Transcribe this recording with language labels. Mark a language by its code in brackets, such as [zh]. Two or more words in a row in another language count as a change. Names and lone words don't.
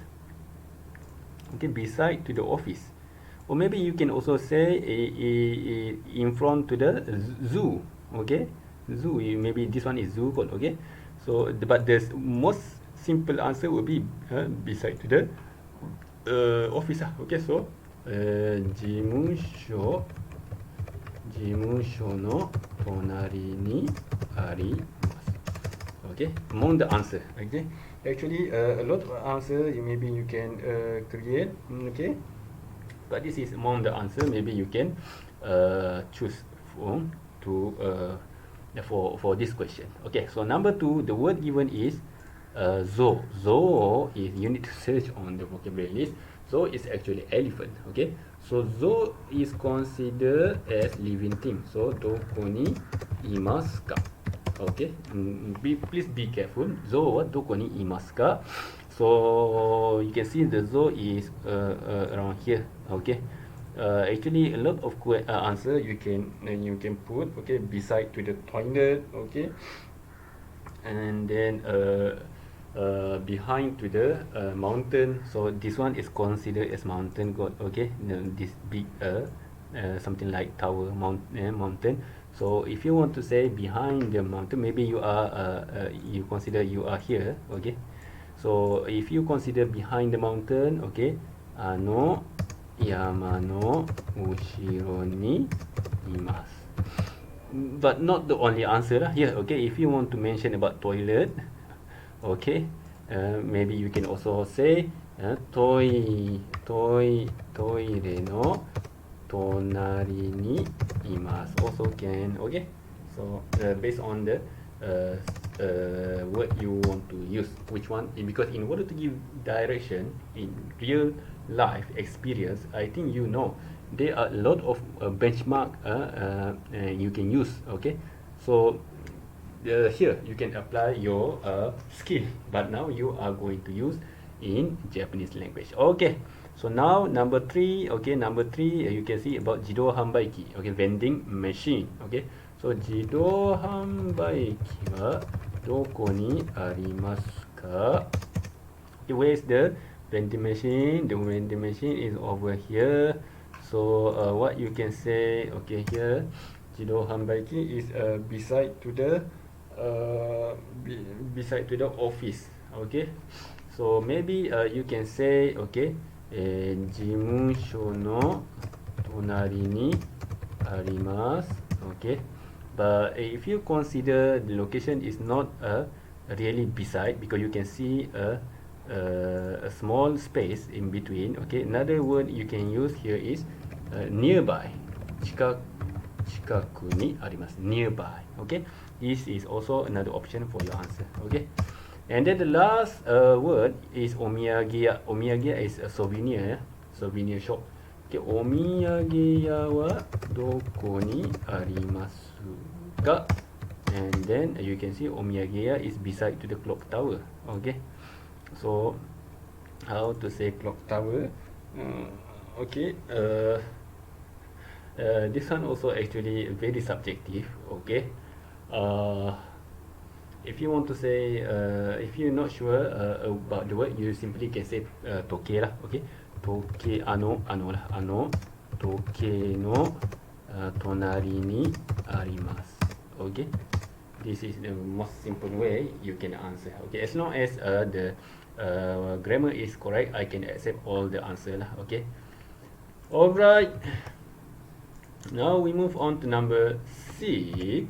[en] Okay, beside to the office. Or maybe you can also say in front to the zoo. Okay, zoo. Maybe this one is zoo called. Okay, so but the most simple answer will be beside to the office. Okay, so [ja] 事務所の隣にあります. [en] Okay, among the answer. Okay, actually a lot of answer maybe you can create. Okay, but this is among the answer. Maybe you can choose for this question. Okay, so number 2, the word given is zoo. Zoo is you need to search on the vocabulary list. Zoo is actually elephant. Okay, so zoo is considered as living thing. [ja] So どこにいますか? [en] Okay, please be careful. [ja] ゾウはどこにいますか? [en] So you can see the zoo is around here. Okay, actually a lot of answer you can put. Okay, beside to the toilet. Okay, and then behind to the mountain. So this one is considered as mountain god. Okay, this big something like tower mountain. So if you want to say behind the mountain, maybe you are you consider you are here. Okay, so if you consider behind the mountain, okay, [ja] あの山の後ろにいます. [en] But not the only answer lah here. Okay, if you want to mention about toilet, okay, maybe you can also say [ja] トイレの隣にいます [en] also can. Okay, so based on the word you want to use, which one, because in order to give direction in real life experience, I think you know there are a lot of benchmark you can use. Okay, so here you can apply your skill, but now you are going to use in Japanese language. Okay, so now number 3. Okay, number 3, you can see about [ja] 自動販売機. [en] Okay, vending machine. Okay, so [ja] 自動販売機はどこにありますか? [en] Okay, where is the vending machine? The vending machine is over here. So what you can say, okay, here [ja] 自動販売機 [en] is beside to the beside to the office. Okay, so maybe you can say, [ja] okay, 事務所の隣にあります. [en] Okay, but if you consider the location is not really beside, because you can see a small space in between. Okay, another word you can use here is nearby. [ja] 近くにあります. [en] Nearby. Okay, this is also another option for your answer. Okay, and then the last word is omiyage. Omiyage is a souvenir. Souvenir shop. [ja] Okay, お土産はどこにありますか? [en] And then you can see omiyage is beside to the clock tower. Okay, so how to say clock tower? Okay, this one also actually very subjective. Okay, if you want to say, if you're not sure about the word, you simply can say toke lah. [ja] Okay, 時計あの lah, あの時計の隣にあります. [en] Okay, this is the most simple way you can answer. Okay, as long as the grammar is correct, I can accept all the answer lah. Okay, alright, now we move on to number 6.